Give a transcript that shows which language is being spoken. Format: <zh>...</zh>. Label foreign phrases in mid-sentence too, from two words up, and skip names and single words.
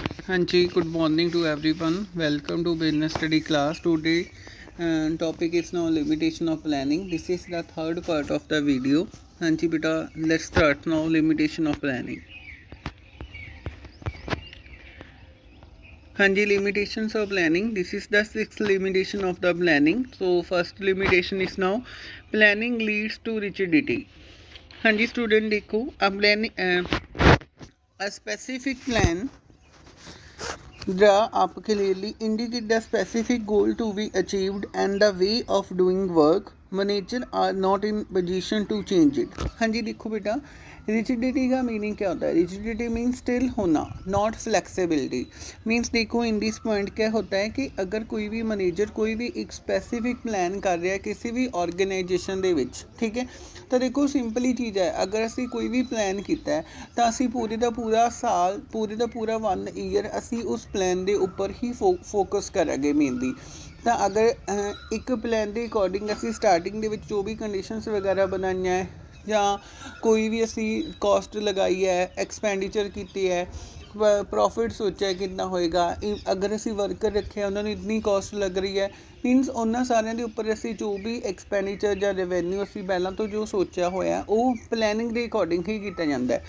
<hi>हाँ जी,</hi> <en>good morning to everyone. Welcome to business study class. Today topic is now limitation of planning. This is the third part of the video.</en> <hi>हाँ जी बेटा,</hi> <en>let's start now limitation of planning.</en> <hi>हाँ जी,</hi> <en>limitations of planning. This is the sixth limitation of the planning. So first limitation is now planning leads to rigidity.</en> <hi>हाँ जी स्टूडेंट देखो, अब</hi> <en>planning a specific plan draw up clearly indicate the specific goal to be achieved and the way of doing work. Manager are not in position to change it.</en> <hi>हाँ जी देखो बेटा, रिजिडिटी का मीनिंग क्या होता है?</hi> <en>rigidity means still</en> <hi>होना,</hi> <en>not flexibility.</en> <hi>मीन्स देखो</hi> <en>in this point</en> <hi>क्या होता है कि अगर कोई भी मैनेजर कोई भी एक</hi> <en>specific plan</en> <hi>कर रहा है किसी भी ऑर्गेनाइजेशन</hi> <pa>ਦੇ ਵਿੱਚ,</pa> <hi>ठीक है, तो देखो सिंपली चीज़ है, अगर असी कोई भी प्लान किया है तो असी पूरे का पूरा साल पूरे का पूरा 1 ईयर असी उस प्लान के उपर ही फोकस करांगे मेनली। तो अगर एक प्लान के अकॉर्डिंग असी स्टार्टिंग के जो भी कंडीशनस वगैरह बनाई है ਜਾਂ कोई भी असी कॉस्ट लगाई है, एक्सपेंडिचर की है, प्रॉफिट सोचा कितना होएगा, अगर असी वर्कर रखे उन्होंने इतनी कॉस्ट लग रही है, मीनस उन्होंने सारे के उपर असी जो भी एक्सपेंडिचर या रेवेन्यू असी पहला तो जो सोचा होया वो प्लैनिंग के अकॉर्डिंग ही किया जाता है।</hi>